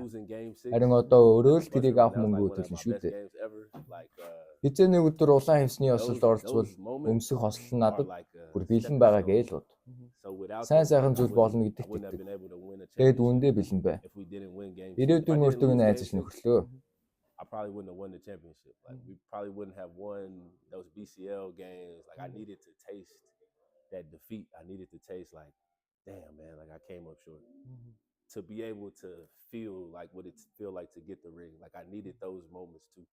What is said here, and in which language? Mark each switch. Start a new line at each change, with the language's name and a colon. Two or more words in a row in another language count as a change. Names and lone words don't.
Mongolian: Харин одоо өөрөө л тэрийг авах мөнгө төлнө шүү дээ. Хизээ нэг өдөр улаан хевсний ёслолд оролцвол өмсөх хослол нь надад бүр бэлэн байгаа гээл бод. Сайн сайхан зүйл болно гэдэгт итгэв. Тэгэд үүндээ бэлэн бай. Ирээдүйн өөртөө найзаж нөхөрлөө.
English: I probably wouldn't have won the championship. Like we probably wouldn't have won those BCL games. Like I needed to taste that defeat. I needed to taste like, damn man, like I came up short. To be able to feel like what it feel like to get the ring. Like I needed those moments too.